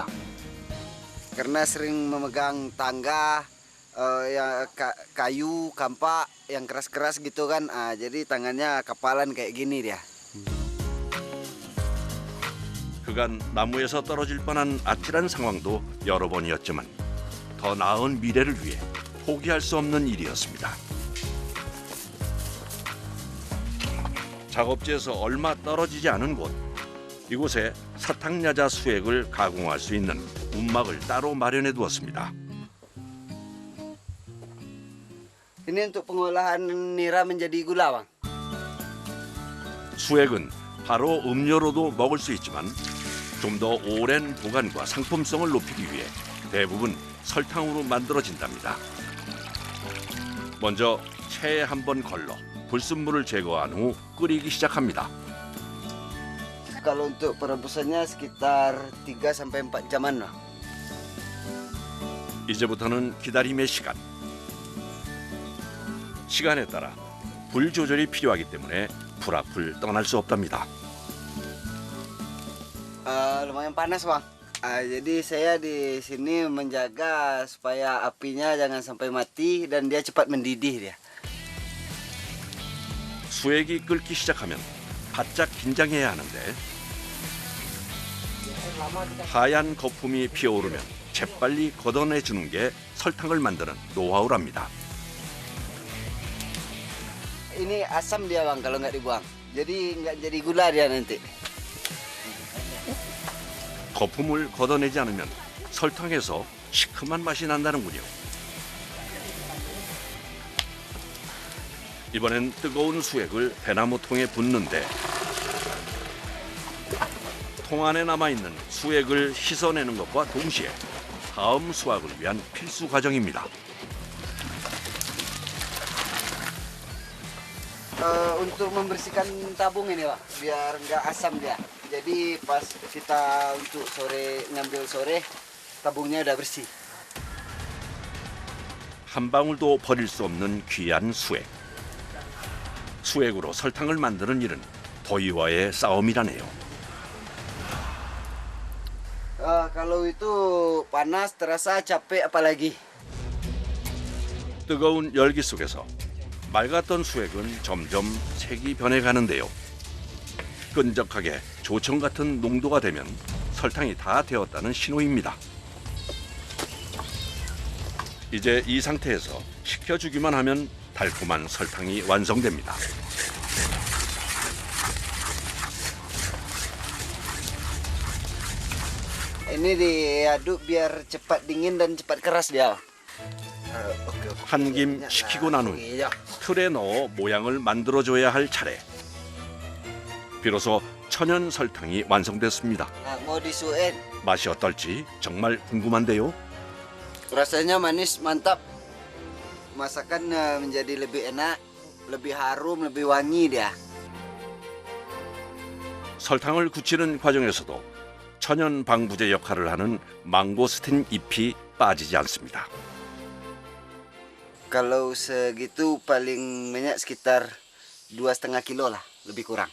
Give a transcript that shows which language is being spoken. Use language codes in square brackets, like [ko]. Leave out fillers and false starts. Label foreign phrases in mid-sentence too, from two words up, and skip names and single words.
[id] Karena sering memegang tangga kayu, kampak yang keras-keras gitu kan. Jadi tangannya kapalan kayak gini dia. [ko] 그간 나무에서 떨어질 뻔한 아찔한 상황도 여러 번이었지만 더 나은 미래를 위해 포기할 수 없는 일이었습니다. 작업지에서 얼마 떨어지지 않은 곳, 이곳에 사탕야자 수액을 가공할 수 있는 움막을 따로 마련해 두었습니다. [id] Ini untuk pengolahan nira menjadi gula, Bang. [ko] 수액은 바로 음료로도 먹을 수 있지만 좀 더 오랜 보관과 상품성을 높이기 위해 대부분 설탕으로 만들어진답니다. 먼저 체에 한번 걸러 불순물을 제거한 후 끓이기 시작합니다. [id] Kalau untuk perebusannya sekitar 3 sampai 4 jaman lah. [ko] 이제부터는 기다림의 시간. 시간에 따라 불 조절이 필요하기 때문에 불 앞을 떠날 수 없답니다. [id] Lumayan panas, Bang. Jadi saya di sini menjaga supaya apinya jangan sampai mati dan dia cepat mendidih dia. [ko] 수액이 끓기 시작하면 바짝 긴장해야 하는데 하얀 거품이 피어오르면 재빨리 걷어내주는 게 설탕을 만드는 노하우랍니다. [id] Ini asam dia, Bang, kalau nggak dibuang. Jadi nggak jadi gula dia nanti. [ko] 거품을 걷어내지 않으면 설탕에서 시큼한 맛이 난다는군요. 이번엔 뜨거운 수액을 대나무 통에 붓는데 통 안에 남아있는 수액을 씻어내는 것과 동시에 다음 수확을 위한 필수 과정입니다. [id] Untuk membersihkan tabung ini, Pak, biar nggak asam dia. Jadi pas kita untuk sore ngambil sore, tabungnya udah bersih. [ko] 한 방울도 버릴 수 없는 귀한 수액. 수액으로 설탕을 만드는 일은 더위와의 싸움이라네요. [id] Kalau itu panas terasa capek apalagi. [ko] 뜨거운 열기 속에서 맑았던 수액은 점점 색이 변해가는데요. 끈적하게 조청 같은 농도가 되면 설탕이 다 되었다는 신호입니다. 이제 이 상태에서 식혀주기만 하면 달콤한 설탕이 완성됩니다. [id] Ini diaduk biar cepat dingin dan cepat keras dia. [ko] 한 김 식히고 난 후 틀에 넣어 모양을 만들어줘야 할 차례. 비로소 천연 설탕이 완성됐습니다. [id] Mau disuet. [ko] 맛이 어떨지 정말 궁금한데요. [id] Rasanya manis, mantap. Masakan menjadi lebih enak, lebih harum, lebih wangi dia. [ko] 설탕을 굳히는 과정에서도 천연 방부제 역할을 하는 망고스틴 잎이 빠지지 않습니다. [id] Kalau segitu paling banyak sekitar 2,5 kilo lah, lebih kurang.